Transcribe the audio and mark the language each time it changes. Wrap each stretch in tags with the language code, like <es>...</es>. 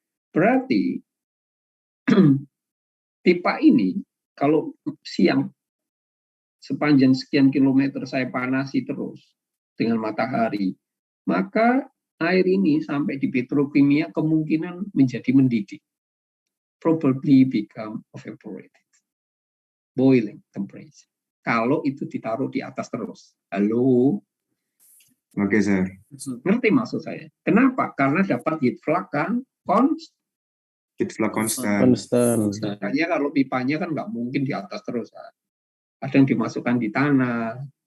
<id>Berarti pipa ini kalau siang sepanjang sekian kilometer saya panasi terus dengan matahari, maka air ini sampai di petrokimia kemungkinan menjadi mendidih.</id> <en>Probably become evaporated. Boiling temperature.</en> <id>Kalau itu ditaruh di atas terus. Halo?</id> <en>Oke, sir.</en> <id>Ngerti maksud saya? Kenapa? Karena dapat heat flux kan</id> <en>Heat flux constant.</en> <id>Makanya kalau pipanya kan nggak mungkin di atas terus. Kan? Ada yang dimasukkan di tanah.</id>